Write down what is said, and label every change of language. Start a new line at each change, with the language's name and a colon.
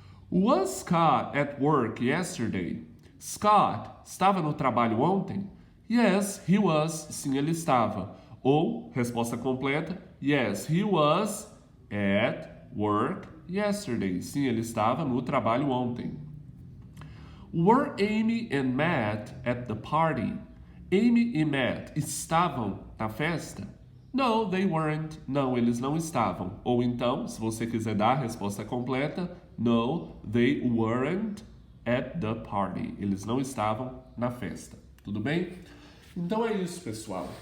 English: Was Scott at work yesterday?
Portuguese: Scott estava no trabalho ontem?
English: Yes, he was.
Portuguese: Sim, ele estava. Ou, resposta completa,
English: yes, he was at work yesterday.
Portuguese: Sim, ele estava no trabalho ontem.
English: Were Amy and Matt at the party?
Portuguese: Amy e Matt estavam na festa?
English: No, they weren't.
Portuguese: Não, eles não estavam. Ou então, se você quiser dar a resposta completa,
English: no, they weren't at the party.
Portuguese: Eles não estavam na festa. Tudo bem? Então é isso, pessoal.